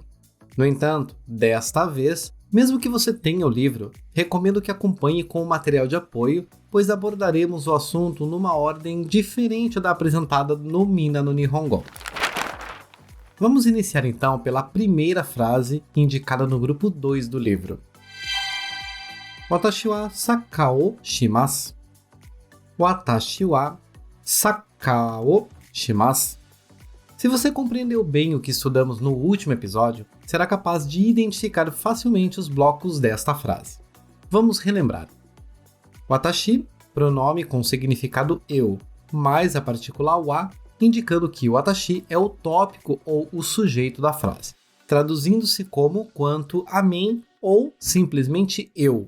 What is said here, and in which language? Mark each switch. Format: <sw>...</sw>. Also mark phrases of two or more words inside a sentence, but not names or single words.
<pt>No entanto, desta vez, mesmo que você tenha o livro, recomendo que acompanhe com o material de apoio, pois abordaremos o assunto numa ordem diferente da apresentada no Minna no Nihongo. Vamos iniciar então pela primeira frase indicada no grupo 2 do livro.</pt> <ja>私はサッカーをします. 私はサッカーをします.</ja> <pt>Se você compreendeu bem o que estudamos no último episódio, será capaz de identificar facilmente os blocos desta frase. Vamos relembrar. Watashi, pronome com significado eu, mais a partícula wa, indicando que o watashi é o tópico ou o sujeito da frase, traduzindo-se como quanto a mim ou simplesmente eu.</pt>